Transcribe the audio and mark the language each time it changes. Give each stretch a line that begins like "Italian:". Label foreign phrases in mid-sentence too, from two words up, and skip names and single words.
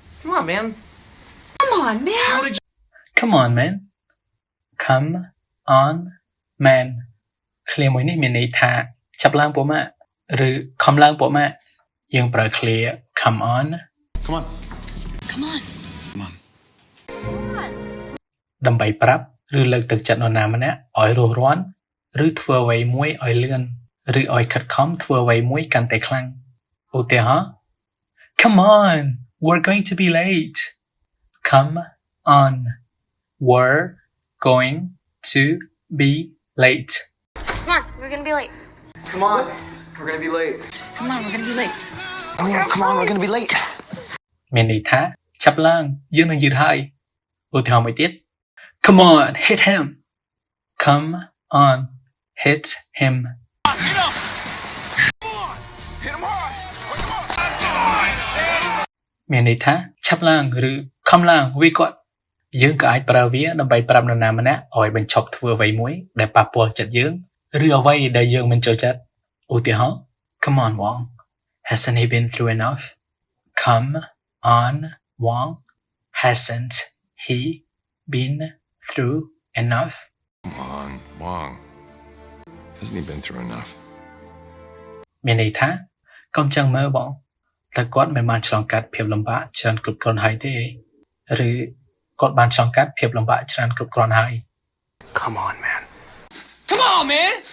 English: Come on, man. Come on, man. How did you... Come on man Come on man
Khmer: ឃ្លាមួយនេះមានន័យថាចាប់ឡើងពួកម៉ាក់ឬខំឡើងពួកម៉ាក់យើងប្រើឃ្លា
English: come on Come on. Come on. Come on.
Khmer: ដើម្បីប្រាប់ឬលើកទឹកចិត្តនរណាម្នាក់ឲ្យរស់រាន់ឬធ្វើអ្វីមួយឲ្យលឿនឬឲ្យខិតខំធ្វើអ្វីមួយកាន់តែខ្លាំងឧទាហរណ៍
English: Come on we're going to be late Come on we're going to be late Come on, we're gonna be late. Come on. We're gonna be late. Come on, we're gonna be late. Oh yeah, come on, we're gonna be late.
Khmer: មានន័យថាចាប់ឡើងយើងនឹងយឺតហើយឧទាហរណ៍មួយទៀត
English: Come on hit him Come on hit him Hit him! Hit him hard!
Khmer: មានន័យថាឆាប់ឡើងឬខំឡើងវាគាត់យើងក៏អាចប្រើវាដើម្បីប្រាប់នរណាម្នាក់ឲ្យបញ្ឈប់ធ្វើអ្វីមួយដែលប៉ះពាល់ចិត្តយើងឬអ្វីដែលយើងមិនចូលចិត្តឧទាហរណ៍
English: Come on Wong hasn't he been through enough Come on Wong hasn't he been through enough Come on, Wong. Hasn't he been through enough?
Khmer: មានន័យថាកុំចឹងមើលបងតែគាត់មិនបានឆ្លងកាត់ភាពលំបាកច្រើនគ្រប់គ្រាន់ហើយទេឬគាត់បានឆ្លងកាត់ភាពលំបាកច្រើនគ្រប់គ្រាន់ហើយ
English: Come on, man. Come on, man!